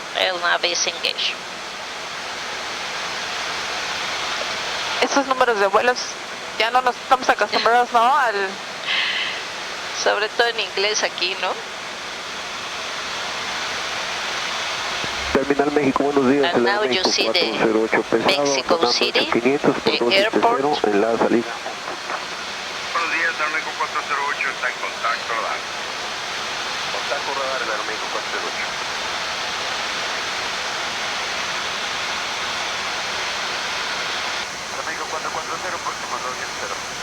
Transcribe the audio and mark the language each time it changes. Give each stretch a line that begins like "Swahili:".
English: El nav is engaged.
Spanish: Esos números de vuelos ya no nos estamos acostumbrados, ¿no? Sobre todo en inglés aquí, ¿no? Terminal México, buenos días.
English: And now you see the Mexico City, the airport.
Spanish: En la salida. Buenos días, AeroMexico 408, está en contacto radar. Contacto radar, el AeroMexico 408. AeroMexico 440, próximo 210.